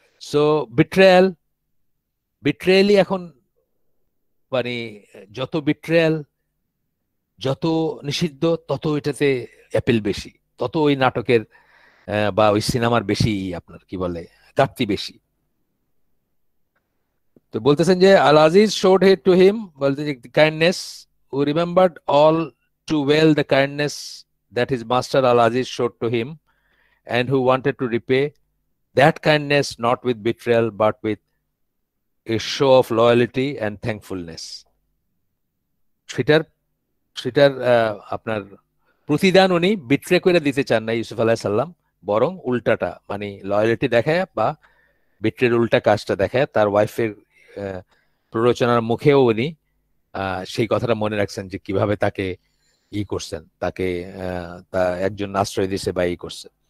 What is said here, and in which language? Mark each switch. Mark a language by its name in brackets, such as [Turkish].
[Bangla] So betrayal, বিট্রেয়ালই এখন মানে, যত বিট্রেয়াল, যত নিষিদ্ধ, তত এটাতে অ্যাপিল বেশি, তত ওই নাটকের বা ওই সিনেমার বেশি আপনার কি বলে ঘাটতি বেশি। তো বলতেছেন যে [English] Al Aziz showed it to him, [Bangla] বলতে যে [English] Kindness, who remembered all too well the kindness that his master Al Aziz showed to him, and who wanted to repay that kindness not with betrayal but with a show of loyalty and thankfulness. [Bangla] সেটার সেটার আপনার প্রতিদান উনি betray করে দিতে চান না ইউসুফ আলাইহিস সালাম, বরং উল্টাটা, মানে লয়ালিটি দেখায় বা বিট্রের উল্টা কাজটা দেখায় তার ওয়াইফের প্ররোচনার মুখেও উনি সেই কথাটা মনে রাখছেন যে কিভাবে তাকে করছেন, তাকে তা একজন আশ্রয় দিছে বা করছে।